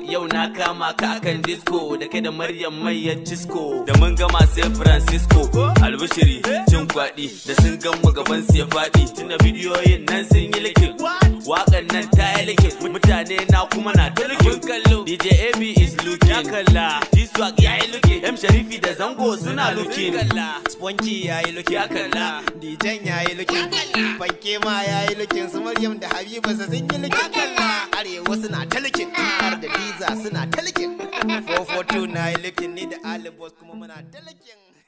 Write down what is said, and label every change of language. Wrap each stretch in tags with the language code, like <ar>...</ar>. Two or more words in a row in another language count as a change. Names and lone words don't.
<ha>Yau na kama ka akan disco. Da kai da Maryam Mayyar Cisco. Da mun gama sai Francisco. Albishiri, cin kwaɗi. Da sun gan mu gaban su ya faɗi. Tunda bidiyoyin nan sun yi likin. Waƙan nan ta yi likin. Mutane na kuma na ta likin.</ha> <en>Kallo. D J A B is looking.</en> <ha>Ya kalla. G-Swag ya yi looking. M Sharifi da Zango suna looking. Kalla. Spunky ya yi looking. Ya kalla. D J ya yi looking. Fanke ma ya yi looking. Su Maryam da Habiba su sun yi looking. Ya kalla. Arewa suna ta looking. Har da Diza suna ta looking. Four four two na yi looking. Ni da Ali Boss kuma muna ta looking.</ha>